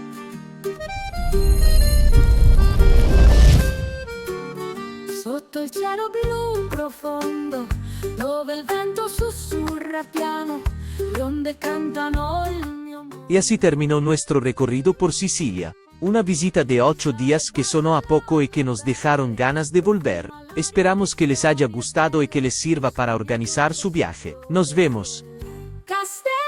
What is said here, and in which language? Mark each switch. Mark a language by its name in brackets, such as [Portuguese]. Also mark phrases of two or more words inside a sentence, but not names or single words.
[Italian] Sotto il cielo cielo blu profondo, dove il vento sussurra piano, le onde cantano il mio amore. [Spanish] Y así terminó nuestro recorrido por Sicilia. Una visita de 8 días que sonó a poco y que nos dejaron ganas de volver. Esperamos que les haya gustado y que les sirva para organizar su viaje. Nos vemos. Castello